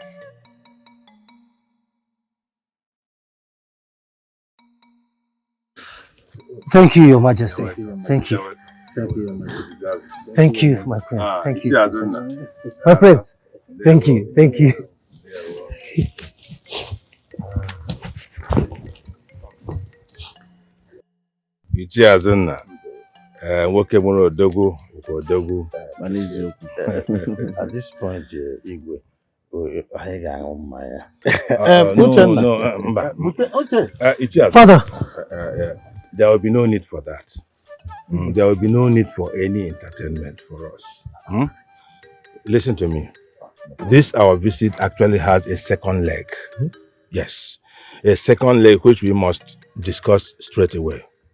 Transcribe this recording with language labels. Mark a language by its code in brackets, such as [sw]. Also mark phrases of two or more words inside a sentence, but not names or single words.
[en] Thank you, Your Majesty. Thank you. Thank you, Your Majesty. Thank you, my queen. Thank you. Azuna. My prince. Thank you. Thank you. Ichi Azuna. [ig] Nwoke mụrụ odogwu odogwu. [en] At this point, [ig] Igwe, I ga-aṅụ mmanya. [en] Father, there will be no need for that. There will be no need for any entertainment for us. Listen to me. This our visit actually has a second leg. Yes, a second leg which we must discuss straight away.